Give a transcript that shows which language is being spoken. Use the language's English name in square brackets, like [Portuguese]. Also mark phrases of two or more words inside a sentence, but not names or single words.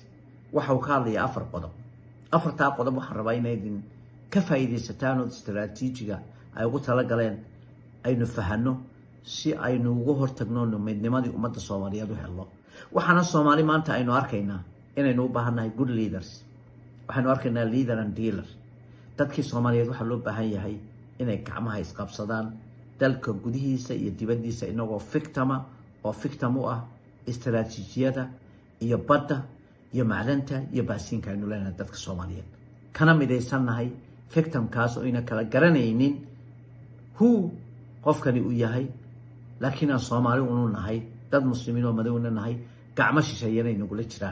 [Somali] waxa uu ka hadlayaa afar qodob. afartaa qodob waxaan rabaa inaydin ka faa'iidaysataan oo istiraatiijiga ay ugu tala galeen aynu fahanno si aynu uga hortagno midnimadii ummadda Soomaaliyeed u helo. waxaana Soomaali maanta aynu arkaynaa inaynu u baahannahay [English] good leaders. [Somali] waxaynu arkaynaa [English] leader and dealer. [Somali] dadkii Soomaaliyeed waxaa loo baahan yahay inay gacmaha isqabsadaan dalka gudihiisa iyo dibaddiisa inagoo victim u ah istiraatiijiyada iyo badda iyo macdanta iyo baasiinka aynu leenahay dadka Soomaaliyeed kana midaysannahay victimkaas oo ina kala garanaynin qofkani uu yahay, laakiin aan Soomaali unu nahay, dad muslimiin oo madowna nahay, gacmo shisheeyana inagula jiraan.